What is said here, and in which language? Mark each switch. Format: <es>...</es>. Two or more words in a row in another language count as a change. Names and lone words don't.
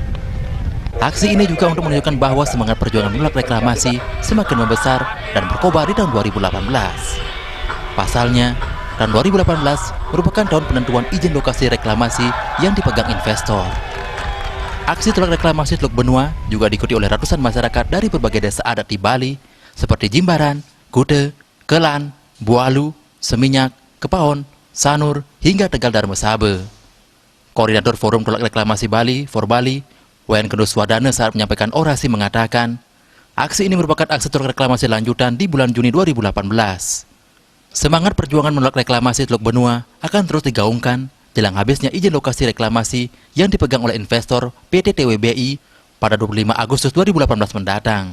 <id>Aksi ini juga untuk menunjukkan bahwa semangat perjuangan menolak reklamasi semakin membesar dan berkobar di tahun 2018. Pasalnya, tahun 2018 merupakan tahun penentuan izin lokasi reklamasi yang dipegang investor. Aksi tolak reklamasi Teluk Benoa juga diikuti oleh ratusan masyarakat dari berbagai desa adat di Bali seperti Jimbaran, Kude, Kelan, Bualu, Seminyak, Kepaon, Sanur, hingga Tegal Darmesaba. Koordinator Forum Tolak Reklamasi Bali, Forbali, Wayan Gendo Suardana saat menyampaikan orasi mengatakan, aksi ini merupakan aksi tolak reklamasi lanjutan di bulan Juni 2018. Semangat perjuangan menolak reklamasi Teluk Benoa akan terus digaungkan jelang habisnya izin lokasi reklamasi yang dipegang oleh investor PT TWBI pada 25 Agustus 2018 mendatang.</id>